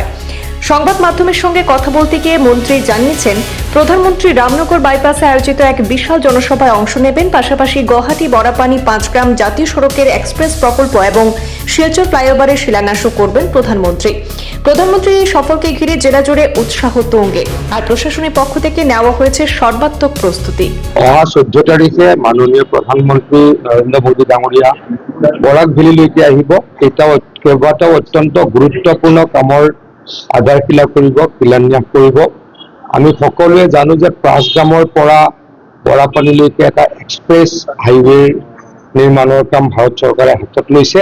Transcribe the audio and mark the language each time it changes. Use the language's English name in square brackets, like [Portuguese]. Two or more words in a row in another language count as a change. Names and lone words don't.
[Bangla] সংবাদ মাধ্যমের সঙ্গে কথা বলতে গিয়ে মন্ত্রী জানিয়েছেন, প্রধানমন্ত্রী রামনগর বাইপাসে আয়োজিত এক বিশাল জনসভায় অংশ নেবেন। পাশাপাশি গুয়াহাটি বড়াপানি 5 গ্রাম জাতীয় সড়কের এক্সপ্রেস প্রকল্প এবং শিলচর ফ্লাইওভারের শিলান্যাসও করবেন প্রধানমন্ত্রী। প্রধানমন্ত্রীর এই সফরকে ঘিরে জেলা জুড়ে উৎসাহ তুঙ্গে, আর প্রশাসনের পক্ষ থেকে নেওয়া হয়েছে সর্বাত্মক প্রস্তুতি। [Assamese] 14 তাৰিখে মাননীয় প্ৰধানমন্ত্ৰী নৰেন্দ্ৰ মোদী ডাঙৰীয়া বৰাক ভেলীলৈকে আহিব। কেইবাটাও অত্যন্ত গুৰুত্বপূৰ্ণ কামৰ আধাৰশিলা কৰিব, শিলান্যাস কৰিব। আমি সকলোৱে জানো যে 5 গ্ৰামৰ পৰা বৰাপানীলৈকে এটা [English] express highway [Assamese] নিৰ্মাণৰ কাম ভাৰত চৰকাৰে হাতত লৈছে।